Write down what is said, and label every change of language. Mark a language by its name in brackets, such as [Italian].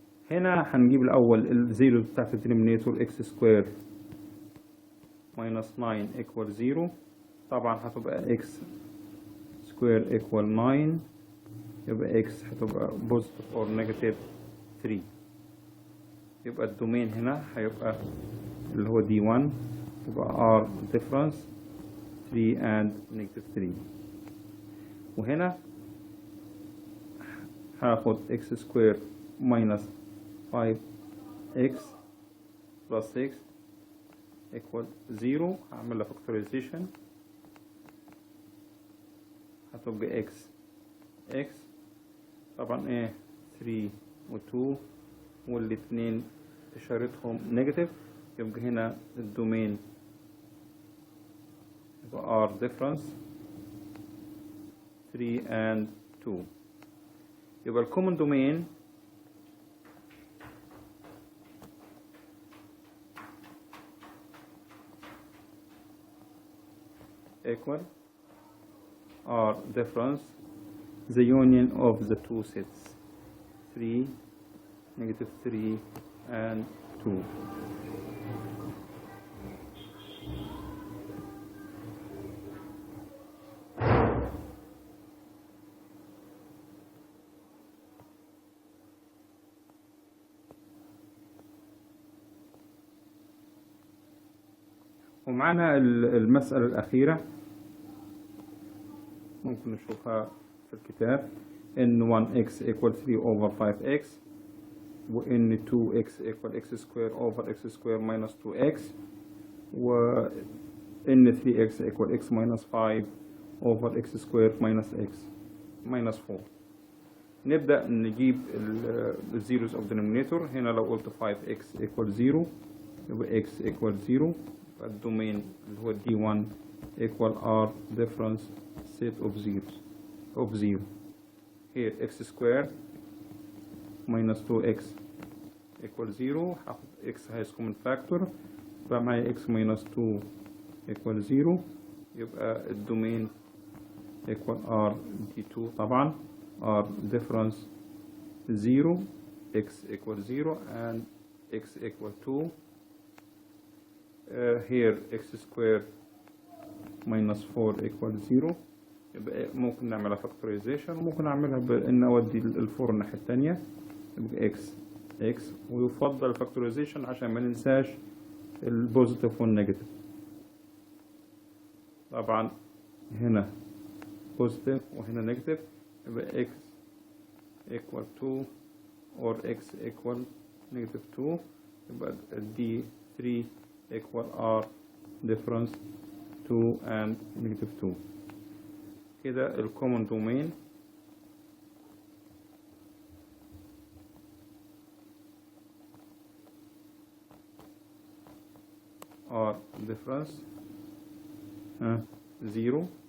[Arabic] هنا هنجيب الأول الزيرو بتاعت الدينومينيتور [English] x square minus 9 equal 0. [Arabic] طبعا هتبقى x سكوير [English] equal 9، [Arabic] يبقى x هتبقى [English] positive or negative 3. [Arabic] يبقى الدومين هنا هيبقى اللي هو d1 يبقى [English] r difference 3 and negative 3. [Arabic] وهنا هاخد x سكوير [English] minus 5x plus 6 equal 0. [Arabic] هعمل لها factorization هتبقى x طبعا ايه 3 و 2 والاتنين اشارتهم نيجاتيف، يبقى هنا الدومين يبقى [English] r difference 3 and 2. [Arabic] يبقى الكومن دومين [English] equal r difference the union of the two sets 3 negative 3 and 2. [Arabic] ومعنا المسألة الأخيرة ممكن نشوفها في الكتاب ان [English] 1x equal 3 over 5x و [Arabic] ان [English] 2x equal x square over x square minus 2x [Arabic] و ان [English] 3x equal x minus 5 over x square minus x minus 4. [Arabic] نبدأ نجيب الزيروز [English] of denominator. [Arabic] هنا لو قلت [English] 5x equal 0 [Arabic] يبقى [English] x equal 0. [Arabic] الدومين اللي هو d1 [English] equal r difference set of zeros of 0. here x square minus 2x equal 0. [Arabic] هاخد [English] x has common factor [Arabic] فمعايا [English] x minus 2 equal 0. [Arabic] يبقى الدومين [English] equal r d2 [Arabic] طبعا [English] r difference 0 x equal 0 and x equal 2. here x square minus 4 equal 0. [Arabic] يبقى ممكن نعملها factorization وممكن اعملها بان اودي الفور الناحيه الثانيه يبقى x ويفضل factorization عشان ما ننساش البوزيتيف والنيجاتيف. طبعا هنا بوزيتيف وهنا نيجاتيف يبقى [English] x equal 2 or x equal -2 [Arabic] يبقى [English] D3 equal R difference 2 and -2. كده ال common domain R difference 0.